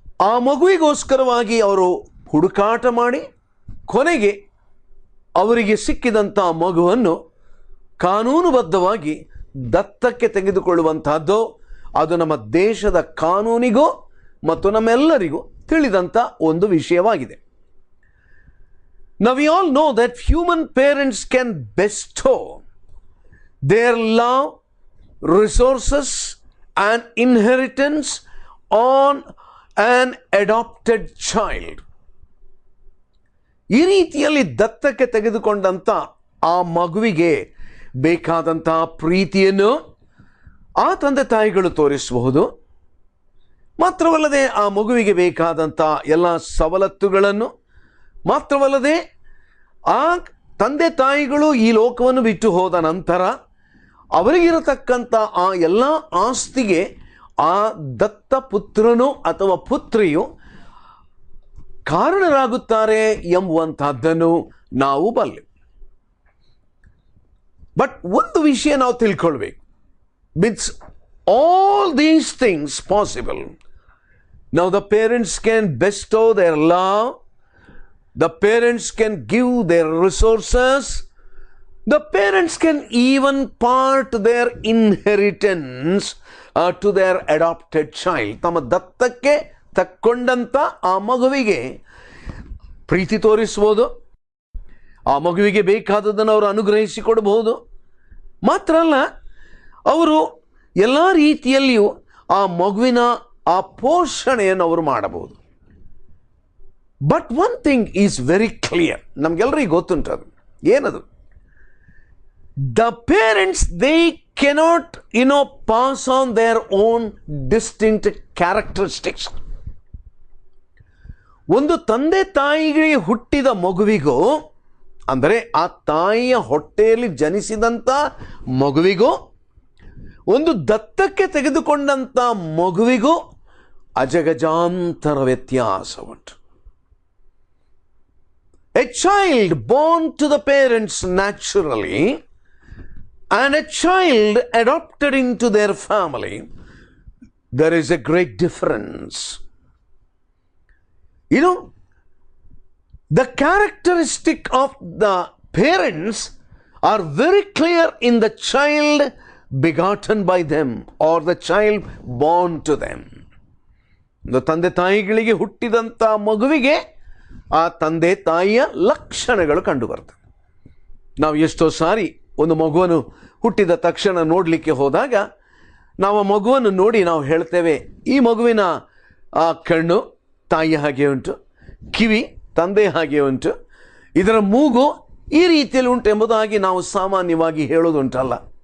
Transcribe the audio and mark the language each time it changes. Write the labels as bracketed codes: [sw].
[kn] ಆ ಮಗುವಿಗೋಸ್ಕರವಾಗಿ ಅವರು ಹುಡುಕಾಟ ಮಾಡಿ ಕೊನೆಗೆ ಅವರಿಗೆ ಸಿಕ್ಕಿದಂಥ ಮಗುವನ್ನು ಕಾನೂನುಬದ್ಧವಾಗಿ ದತ್ತಕ್ಕೆ ತೆಗೆದುಕೊಳ್ಳುವಂತಹದ್ದು ಅದು ನಮ್ಮ ದೇಶದ ಕಾನೂನಿಗೂ ಮತ್ತು ನಮ್ಮೆಲ್ಲರಿಗೂ ತಿಳಿದಂಥ ಒಂದು ವಿಷಯವಾಗಿದೆ. [en] Now we all know that human parents can bestow their love, resources and inheritance on an adopted child. [kn] ಈ ರೀತಿಯಲ್ಲಿ ದತ್ತಕ್ಕೆ ತೆಗೆದುಕೊಂಡಂಥ ಆ ಮಗುವಿಗೆ ಬೇಕಾದಂತಹ ಪ್ರೀತಿಯನ್ನು ಆ ತಂದೆ ತಾಯಿಗಳು ತೋರಿಸಬಹುದು. ಮಾತ್ರವಲ್ಲದೆ ಆ ಮಗುವಿಗೆ ಬೇಕಾದಂಥ ಎಲ್ಲ ಸವಲತ್ತುಗಳನ್ನು, ಮಾತ್ರವಲ್ಲದೆ ಆ ತಂದೆ ತಾಯಿಗಳು ಈ ಲೋಕವನ್ನು ಬಿಟ್ಟು ಹೋದ ನಂತರ ಅವರಿಗಿರತಕ್ಕಂಥ ಆ ಎಲ್ಲ ಆಸ್ತಿಗೆ ಆ ದತ್ತ ಪುತ್ರನು ಅಥವಾ ಪುತ್ರಿಯು ಕಾರಣರಾಗುತ್ತಾರೆ ಎಂಬುವಂತಹದ್ದನ್ನು ನಾವು ಬಲ್ಲೆವು. ಬಟ್ ಒಂದು ವಿಷಯ ನಾವು ತಿಳ್ಕೊಳ್ಬೇಕು. [en] With all these things possible, now the parents can bestow their love, the parents can give their resources, the parents can even part their inheritance to their adopted child. [kn] ತಮ್ಮ ದತ್ತಕ್ಕೆ ತಕ್ಕೊಂಡಂಥ ಆ ಮಗುವಿಗೆ ಪ್ರೀತಿ ತೋರಿಸ್ಬೋದು, ಆ ಮಗುವಿಗೆ ಬೇಕಾದದನ್ನು ಅವರು ಅನುಗ್ರಹಿಸಿಕೊಡಬಹುದು. ಮಾತ್ರ ಅಲ್ಲ, ಅವರು ಎಲ್ಲ ರೀತಿಯಲ್ಲಿಯೂ ಆ ಮಗುವಿನ ಆ ಪೋಷಣೆಯನ್ನು ಅವರು ಮಾಡಬಹುದು. [en] but one thing is very clear, [kn] ನಮಗೆಲ್ಲರಿಗೂ ಗೊತ್ತುಂಟದು. ಏನದು? [en] The parents they cannot pass on their own distinct characteristics. [kn] ಒಂದು ತಂದೆ ತಾಯಿಗೆ ಹುಟ್ಟಿದ ಮಗುವಿಗೂ, ಅಂದರೆ ಆ ತಾಯಿಯ ಹೊಟ್ಟೆಯಲ್ಲಿ ಜನಿಸಿದಂಥ ಮಗುವಿಗೂ, ಒಂದು ದತ್ತಕ್ಕೆ ತೆಗೆದುಕೊಂಡಂಥ ಮಗುವಿಗೂ ಅಜಗಜಾಂತರ ವ್ಯತ್ಯಾಸ ಉಂಟು. [en] A child born to the parents naturally and a child adopted into their family, there is a great difference. You know, the characteristic of the parents are very clear in the child begotten by them or the child born to them. [kn] the ತಂದೆ ತಾಯಿಗಳಿಗೆ ಹುಟ್ಟಿದಂಥ ಮಗುವಿಗೆ ಆ ತಂದೆ ತಾಯಿಯ ಲಕ್ಷಣಗಳು ಕಂಡು ಬರ್ತವೆ. ನಾವು ಎಷ್ಟೋ ಸಾರಿ ಒಂದು ಮಗುವನ್ನು ಹುಟ್ಟಿದ ತಕ್ಷಣ ನೋಡಲಿಕ್ಕೆ ಹೋದಾಗ ನಾವು ಆ ಮಗುವನ್ನು ನೋಡಿ ನಾವು ಹೇಳ್ತೇವೆ, ಈ ಮಗುವಿನ ಆ ಕಣ್ಣು ತಾಯಿಯ ಹಾಗೆ ಉಂಟು, ಕಿವಿ ತಂದೆ ಹಾಗೆ ಉಂಟು, ಇದರ ಮೂಗು ಈ ರೀತಿಯಲ್ಲಿ ಉಂಟು ಎಂಬುದಾಗಿ ನಾವು ಸಾಮಾನ್ಯವಾಗಿ ಹೇಳೋದುಂಟಲ್ಲ.